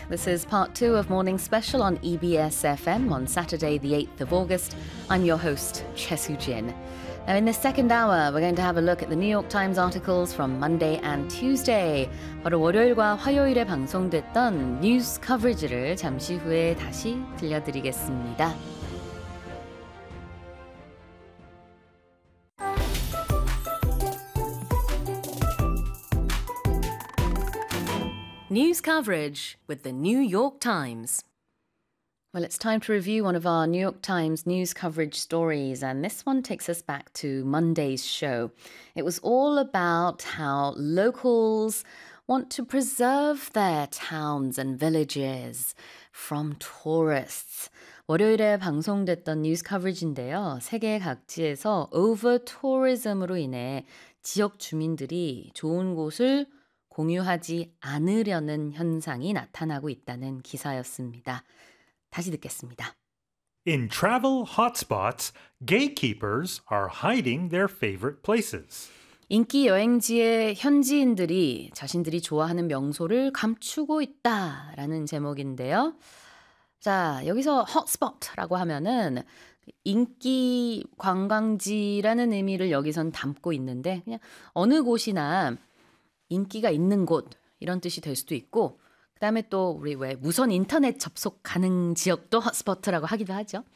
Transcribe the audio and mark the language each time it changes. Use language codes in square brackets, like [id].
[en] This is part two of Morning Special on EBS FM on Saturday, the 8th of August. I'm your host, Chesu Jin. Now, in the second hour, we're going to have a look at the New York Times articles from Monday and Tuesday. [ko] 바로 월요일과 화요일에 방송됐던 뉴스 커버리지를 잠시 후에 다시 들려드리겠습니다. [en] News coverage with the New York Times. Well, it's time to review one of our New York Times news coverage stories, and this one takes us back to Monday's show. It was all about how locals want to preserve their towns and villages from tourists. [ko] 월요일에 방송됐던 뉴스 커버리지인데요. 세계 각지에서 over-tourism으로 인해 지역 주민들이 좋은 곳을 공유하지 않으려는 현상이 나타나고 있다는 기사였습니다. 다시 듣겠습니다. [en] In travel hotspots, gatekeepers are hiding their favorite places. [ko] 인기 여행지에 현지인들이 자신들이 좋아하는 명소를 감추고 있다라는 제목인데요. 자, 여기서 hotspot라고 하면은 인기 관광지라는 의미를 여기선 담고 있는데 그냥 어느 곳이나 인기가 있는 곳 이런 뜻이 될 수도 있고 그다음에 또 우리 왜 무선 인터넷 접속 가능 지역도 핫스포트라고 하기도 하죠.